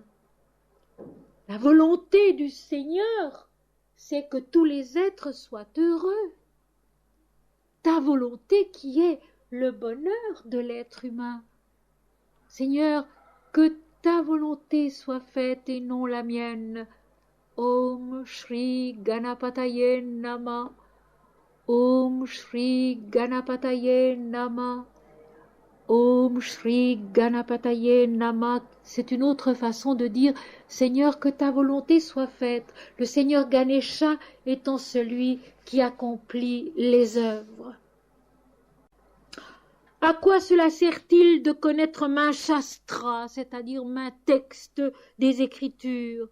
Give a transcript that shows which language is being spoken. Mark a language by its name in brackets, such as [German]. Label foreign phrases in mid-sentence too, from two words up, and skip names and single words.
[French] La volonté du Seigneur, c'est que tous les êtres soient heureux. Ta volonté qui est le bonheur de l'être humain. Seigneur, que ta volonté soit faite et non la mienne. [Sanskrit] Om Shri Ganapataye Nama. Om Shri Ganapataye Nama. Om Shri Ganapataye Nama. [French] C'est une autre façon de dire Seigneur, que ta volonté soit faite. Le Seigneur Ganesha étant celui qui accomplit les œuvres. À quoi cela sert-il de connaître [Sanskrit] main shastra, [French] c'est-à-dire main texte des Écritures?